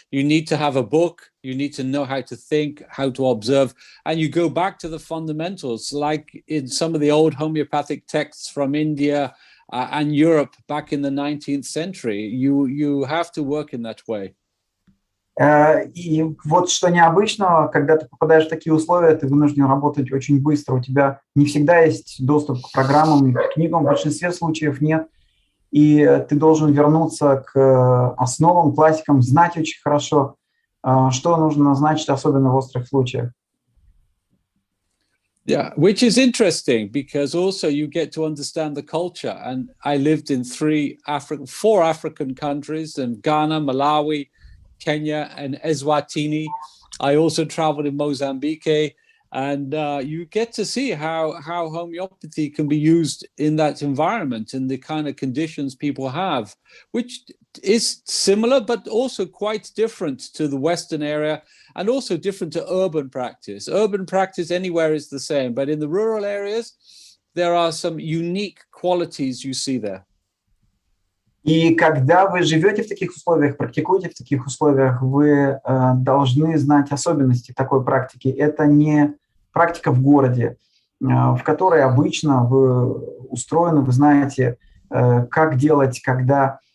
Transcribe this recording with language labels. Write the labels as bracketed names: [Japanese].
[English] You need to have a book. You need to know how to think, how to observe. And you go back to the fundamentals, like in some of the old homeopathic texts from India, and Europe back in the 19th century. You have to work in that way. [Russian] И вот что необычного, когда ты попадаешь в такие условия, ты вынужден работать очень быстро. У тебя не всегда есть доступ к программам и к книгам, в большинстве случаев нет. И ты должен вернуться к основам, классикам, знать очень хорошо, что нужно назначить, особенно в острых случаях. [English] Yeah, which is interesting because also you get to understand the culture. And I lived in four African countries, in Ghana, Malawi, Kenya, and Eswatini. I also traveled in Mozambique, and you get to see how homeopathy can be used in that environment and the kind of conditions people have, which is similar, but also quite different to the Western area and also different to urban practice. Urban practice anywhere is the same, but in the rural areas, there are some unique qualities you see there. [Russian] И когда вы живете в таких условиях, практикуете в таких условиях, вы должны знать особенности такой практики. Это не практика в городе, в которой обычно вы устроены, вы знаете, как делать, когда.